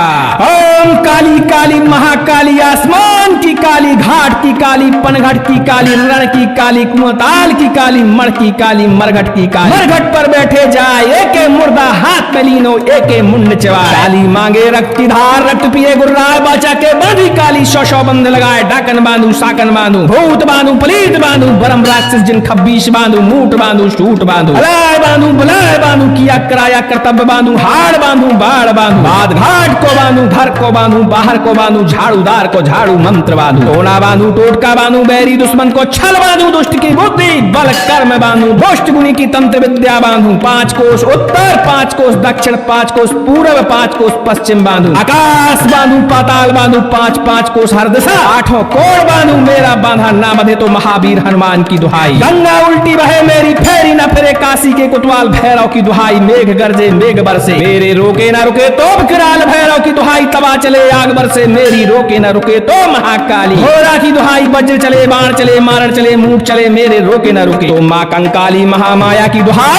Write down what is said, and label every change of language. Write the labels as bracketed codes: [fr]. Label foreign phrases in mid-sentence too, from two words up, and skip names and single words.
[hi] ओम काली काली महाकाली आसमान की काली, घाट की काली, पनघट की काली, रण की काली, कुमताल की काली, मण की काली, मरघट की काली, मरघट पर बैठे जाए। एके मुर्दा हाथ में लीनो, एके मुंड चबाए। काली मांगे रक्त की धार, रक्त पिए गुर्राए, बाचा के बांधी काली, सौ सौ बंध लगाए। डाकन बांधू, साकन बांधू, भूत बांधू, पलीत बांधू, बरम राक्षस जिन खब्बीश बांधू, मूठ बांधू, सूट बांधू, अलाय बांधू, बुलाय बांधू, किया कराया कर्तव्य बांधू, हाड़ बांधू, बाढ़ बांधू, बाद घाट को बांधू, घर को बांधू, बाहर को बांधू, झाड़ूदार को झाड़ू मंत्र बांधू, टोना बांधू, टोटका बांधू, बैरी दुश्मन को छल बांधू, दुष्ट की बुद्धि बल कर्म बांधू, दुष्ट गुनी की तंत्र विद्या बांधू। 5 कोस उत्तर, 5 कोस दक्षिण, 5 कोस पूर्व, 5 कोस पश्चिम बांधू, आकाश बांधू, पाताल बांधू, 5 कोस हर दिशा, 8 कोण बांधू। मेरा बांधा ना बंधे तो महावीर हनुमान की दुहाई। गंगा उल्टी बहे मेरी, फेरी ना फिरे काशी के कुतवाल भैरव की दुहाई। मेघ गरजे मेघ बरसे, मेरे रोके ना रुके तो विकराल भैरव की दुहाई। तवा चले आग बरसे, मेरी रोके ना रुके तो महाकाली घोरा की दुहाई। वज्र चले बाण चले, मारण चले, मूठ चले, मेरे रोके ना रुके तो मां कंकाली महामाया की दुहाई।